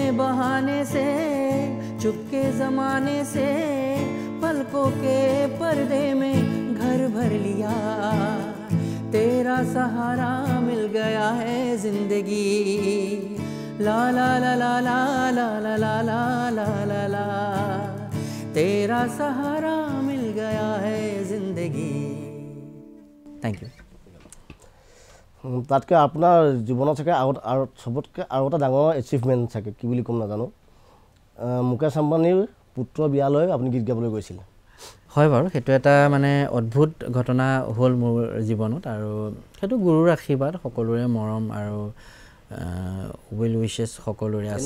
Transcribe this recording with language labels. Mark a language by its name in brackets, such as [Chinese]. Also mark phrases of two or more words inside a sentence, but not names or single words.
[Hindi] बहाने से चुपके ज़माने से पलकों के पर्दे में घर भर लिया तेरा सहारा मिल गया है जिंदगी ला ला ला ला ला ला ला ला ला ला ला ला तेरा सहारा मिल गया है जिंदगी [English] thank you [Assamese] তাতকৈ আপোনাৰ জীৱনত চাগে আৰু চবতকৈ আৰু এটা ডাঙৰ এচিভমেণ্ট চাগে কি বুলি ক'ম নাজানো মুকেশ আম্বানীৰ পুত্ৰ বিয়ালৈ আপুনি গীত গাবলৈ গৈছিল হয় বাৰু সেইটো এটা মানে অদ্ভুত ঘটনা হ'ল মোৰ জীৱনত আৰু সেইটো গুৰুৰ আশীৰ্বাদ সকলোৰে মৰম আৰু [English] well wishes [Assamese] সকলোৰে আছে